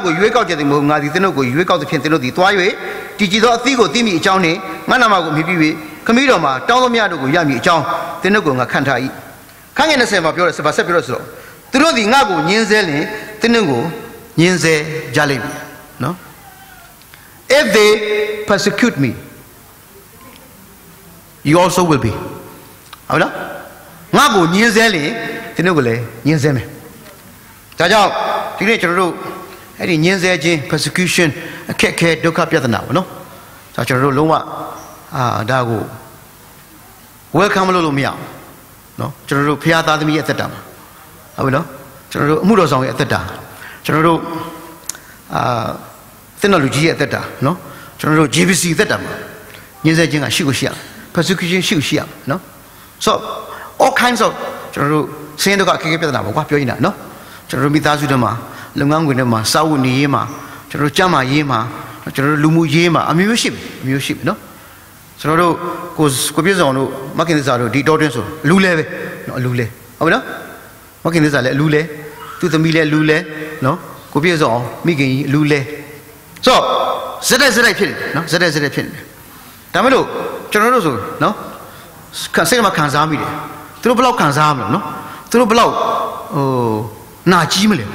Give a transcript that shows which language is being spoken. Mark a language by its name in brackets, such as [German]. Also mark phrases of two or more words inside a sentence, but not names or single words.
[Burmese] ကိုရွေးကောက်ကြတယ်မဟုတ်ငါဒီသင်တို့ကိုရွေးကောက်သဖြင့်သင်တို့ဒီသွား၍တည်ကြည်သောအသီးကိုသိမိအကြောင်းနှင့်ငါနာမကိုမြည်ပြီးခမည်းတော်မှာတောင်းသမျှတို့ကိုရမည်အကြောင်းသင်တို့ကိုငါခံထား၏ခန်းငယ်20မှာပြောတယ်ဆက်ပြောလို့ဆိုတော့သူတို့ဒီငါ့ကိုညင်းဆဲလင်သင်တို့ကိုညင်းဆဲကြလိမ့်မည်နော် [English] if they persecute me you also will be [Burmese] ဟုတ်လားငါ့ကိုညင်းဆဲလင်သင်တို့ကိုလည်းညင်းဆဲမယ်ဒါကြောင့်ဒီနေ့ကျွန်တော်တို့အဲ့ဒီညင်းဆဲခြင်း persecution အခက်ခဲဒုက္ခပြဿနာပေါ့နော်ဒါကျွန်တော်တို့လုံးဝဒါကို welcome လုပ်လို့မရအောင်နော်ကျွန်တော်တို့ဖခင်သားသမီးရဲ့အသက်တာမှာဟုတ်ပြီနော်ကျွန်တော်တို့အမှုတော်ဆောင်ရဲ့အသက်တာကျွန်တော်တို့ သင်တော်လူကြီးရဲ့အသက်တာနော်ကျွန်တော်တို့ GBC အသက်တာမှာညှင်းဆဲခြင်းကရှိကိုရှိရ persecution ရှိကိုရှိရနော် [English] so all kinds of [Burmese] ကျွန်တော်တို့ဆင်းရဲဒုက္ခအခက်အခဲပြဿနာပေါ့ကွာပြောရင်နော်ကျွန်တော်တို့မိသားစုတွေမှာလုပ်ငန်းခွင်တွေမှာစာဝတ်နေရေး မှာကျွန်တော်တို့ကျန်းမာရေးမှာကျွန်တော်တို့လူမှုရေးမှာအမျိုးရှိပြီနော်ကျွန်တော်တို့ကိုပြည့်စုံတို့မခင်သစ္စာတို့ဒီတော်တွင်းဆိုလူလဲပဲနော်အလူလဲဟုတ်ပြီနော်မခင်သစ္စာလည်းအလူလဲသူသမီးလည်းအလူလဲနော်ကိုပြည့်စုံမိခင်ကြီးအလူလဲဆိုတော့ဇက်တိုက်ဖြစ်နေနော်ဇက်တိုက်ဖြစ်နေဒါမဲ့လို့ကျွန်တော်တို့ဆိုနော်စိတ်မှာခံစားမိတယ်သူတို့ဘယ်လောက်ခံစားမလဲနော်သူတို့ဘယ်လောက်နာကြီးမလဲ